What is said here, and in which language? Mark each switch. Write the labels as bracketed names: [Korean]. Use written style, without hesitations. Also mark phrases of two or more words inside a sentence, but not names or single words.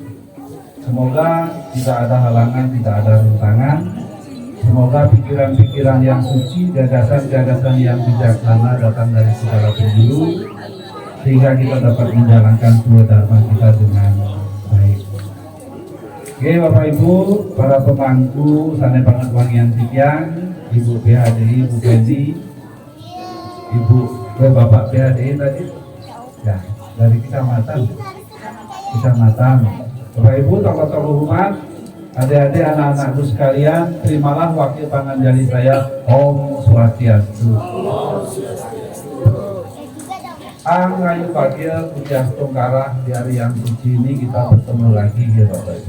[Indonesian] Semoga tidak ada halangan, tidak ada rintangan. Semoga pikiran-pikiran yang suci, gagasan-gagasan yang bijaksana datang dari segala penjuru, sehingga kita dapat menjalankan dua dharma kita dengan baik. Oke Bapak Ibu, para pemangku, [Balinese] sanai banget wangian tiang, [Indonesian] Ibu PHDI, Ibu Pedi, Bapak PHDI tadi, ya dari kecamatan. Bapak Ibu, tokoh-tokoh umat, adik-adik, anak-anakku sekalian, terimalah wakil panganjali saya, [Balinese] Om Swastiastu. Angayu Bagil Pujias Tungkarah [Indonesian] di hari yang suci ini kita bertemu lagi ya Bapak Ibu.